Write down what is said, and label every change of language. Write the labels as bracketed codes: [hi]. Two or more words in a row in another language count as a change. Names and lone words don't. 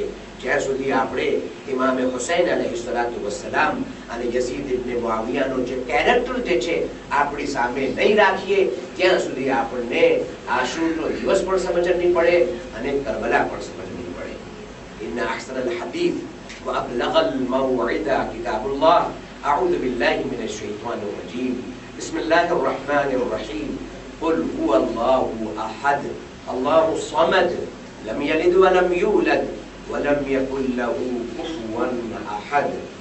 [gu] જ્યાં સુધી આપણે ઇમામે હુસૈન [ar] عليه الصلاة والسلام [gu] અને યઝીદ ઇબ્ન મુઆવિયાનો જે કેરેક્ટર જે છે આપણી સામે નહીં રાખીએ, ત્યાં સુધી આપણને આશુરનો દિવસ પણ સમજ નહીં પડે અને કરબલા પણ સમજ નહીં પડે। [ar] إن أحسن الحديث وأبلغ الموعظة كتاب الله. أعوذ بالله من الشيطان الرجيم. بسم الله الرحمن الرحيم. قل هو الله أحد الله الصمد لم يلد ولم يولد ولم يكن له كفوا أحد।